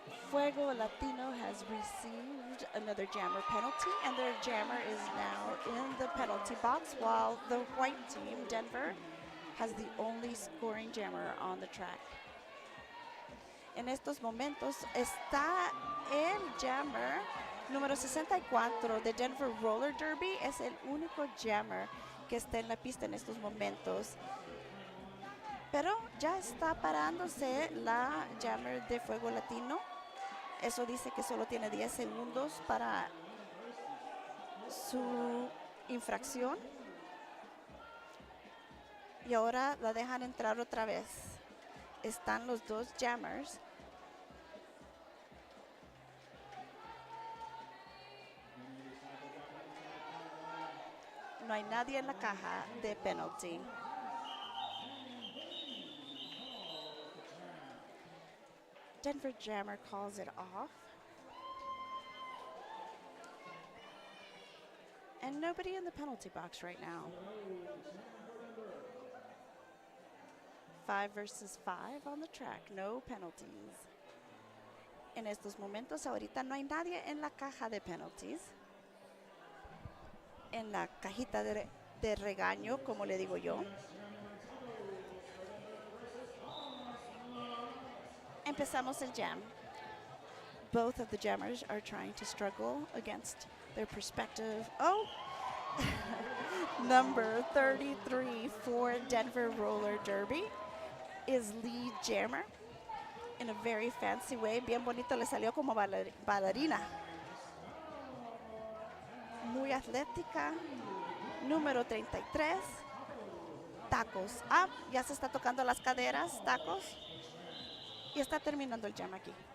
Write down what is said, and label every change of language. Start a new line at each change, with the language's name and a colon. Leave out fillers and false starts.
English: Fuego Latino has received another jammer penalty, and their jammer is now in the penalty box, while the white team, Denver, has the only scoring jammer on the track.
Spanish: En estos momentos está el jammer número 64 de Denver Roller Derby. Es el único jammer que está en la pista en estos momentos. Pero ya está parándose la jammer de Fuego Latino. Eso dice que solo tiene 10 segundos para su infracción. Y ahora la dejan entrar otra vez. Están los dos jammers. No hay nadie en la caja de penalty.
English: Denver Jammer calls it off. And nobody in the penalty box right now. 5 versus 5 on the track, no penalties.
Spanish: En estos momentos, ahorita no hay nadie en la caja de penalties. En la cajita de regaño, como le digo yo. Empezamos el jam.
English: Both of the jammers are trying to struggle against their perspective. Oh! Number 33 for Denver Roller Derby is lead jammer in a very fancy way.
Spanish: Bien bonito, le salió como bailarina. Muy atlética. Número 33. Tacos. Ah, ya se está tocando las caderas, tacos. Y está terminando el jam aquí.